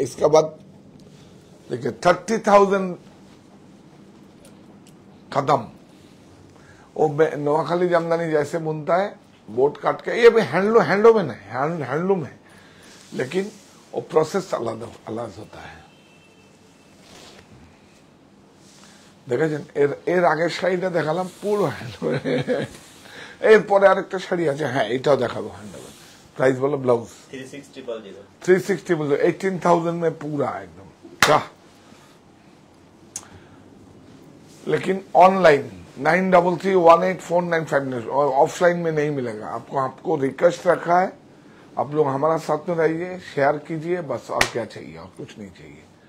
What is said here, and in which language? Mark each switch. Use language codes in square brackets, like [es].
[hi] इसका बाद देखिए 30,000 कदम, वो नोआखाली जामदानी जैसे बुनता है बोट काट के, ये भी हैंडलूम है, हैंडलूम है, लेकिन वो प्रोसेस अलग होता है। [bn] দেখেছেন এর আগের শাড়িটা দেখালাম পুরো হ্যান্ডলুম, এরপরে আরেকটা শাড়ি আছে, হ্যাঁ এটাও দেখাবো হ্যান্ডলুম। [hi] प्राइस बोलो ब्लाउज 360 बोलो 18,000 में पूरा एकदम क्या। लेकिन ऑनलाइन 93318495 और ऑफलाइन में नहीं मिलेगा आपको रिक्वेस्ट रखा है, आप लोग हमारा साथ में रहिए, शेयर कीजिए बस, और क्या चाहिए, और कुछ नहीं चाहिए।